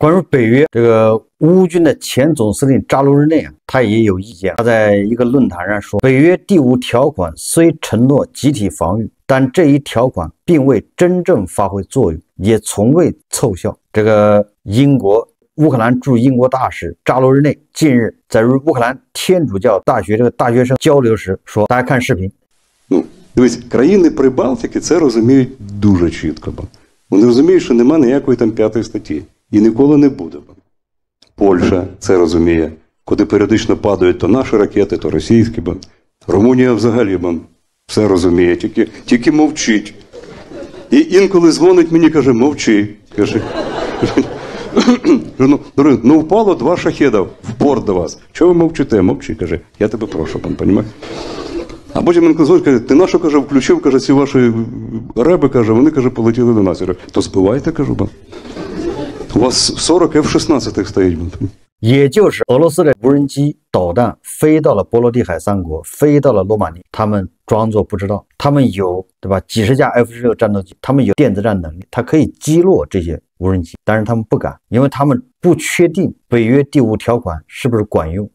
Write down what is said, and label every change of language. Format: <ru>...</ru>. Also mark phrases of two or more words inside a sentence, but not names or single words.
<zh>关于北约，这个乌军的前总司令扎卢日内他也有意见。他在一个论坛上说，北约第5条款虽承诺集体防御，但这一条款并未真正发挥作用，也从未奏效。这个乌克兰驻英国大使扎卢日内近日在与乌克兰天主教大学这个大学生交流时说，大家看视频。</zh> <uk>Дивіться, країни Прибалтики це розуміють дуже чітко. Вони розуміють, що нема ніякої там 5-ї статті. І ніколи не буде. Польща це розуміє. Куди періодично падають то наші ракети, то російські. Румунія взагалі все розуміє, тільки мовчить. І інколи дзвонить мені, каже, мовчи. Каже, ну впало 2 шахеда в порт до вас. Чого ви мовчите? Мовчи, каже, я тебе прошу, понімаєш? А потім він дзвонить, каже, ти на що, каже, включив, каже, ці ваші реби, каже, вони, каже, полетіли до нас. Я кажу, то збивайте, кажу, у вас 40 F-16 стоїть.</uk> <zh>也就是俄罗斯的无人机导弹飞到了波罗的海3国，飞到了罗马尼亚，他们装作不知道，他们有，对吧，几十架 F-16战斗机，他们有电子战能力，它可以击落这些无人机，但是他们不敢，因为他们不确定北约第5条款是不是管用。</zh>